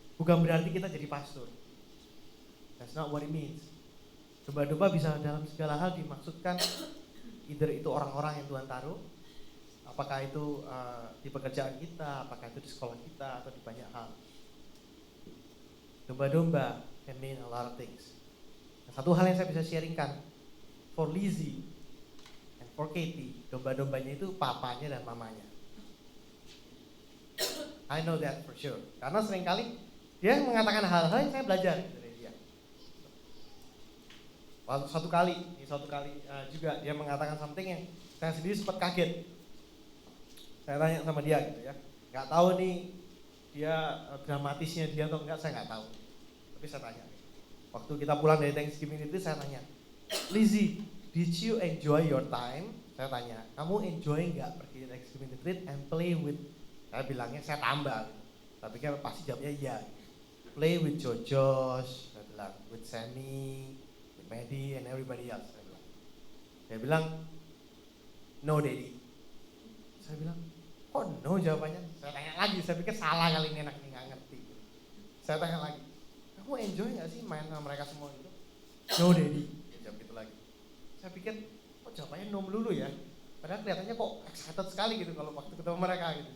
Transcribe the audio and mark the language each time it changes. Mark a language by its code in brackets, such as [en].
[id] Bukan berarti kita jadi pastor. [en] That's not what it means. [id] Domba-domba bisa dalam segala hal dimaksudkan, either itu orang-orang yang Tuhan taruh, apakah itu di pekerjaan kita, apakah itu di sekolah kita, atau di banyak hal. [en] Domba-domba can mean a lot of things. [id] Satu hal yang saya bisa sharingkan, [en] for Lizzie and for Katie, [id] domba-dombanya itu papanya dan mamanya. [en] I know that for sure. [id] Karena seringkali dia mengatakan hal-hal yang saya belajar dari dia. Suatu kali juga dia mengatakan something yang saya sendiri sempat kaget. Saya tanya sama dia gitu ya, nggak tahu nih dia dramatisnya dia atau enggak, saya nggak tahu. Tapi saya tanya, waktu kita pulang dari Thanksgiving itu saya tanya, Lizzie, [en] did you enjoy your time? [id] Saya tanya, kamu enjoy nggak pergi Thanksgiving retreat [en] and play with? [id] Saya bilangnya, saya tambah. Tapi kan pasti jawabnya iya. [en] Play with Jojosh, [id] saya bilang, [en] with Sammy, with Maddie and everybody else. [id] Saya bilang, [en] no daddy. [id] Saya bilang, oh no jawabannya. Saya tanya lagi, saya pikir salah kali ini anak ini gak ngerti. Saya tanya lagi, kamu enjoy gak sih main sama mereka semua itu? [en] No daddy. [id] Dia jawab gitu lagi. Saya pikir, kok jawabannya no melulu ya? Padahal kelihatannya kok excited sekali gitu kalau waktu ketemu mereka gitu.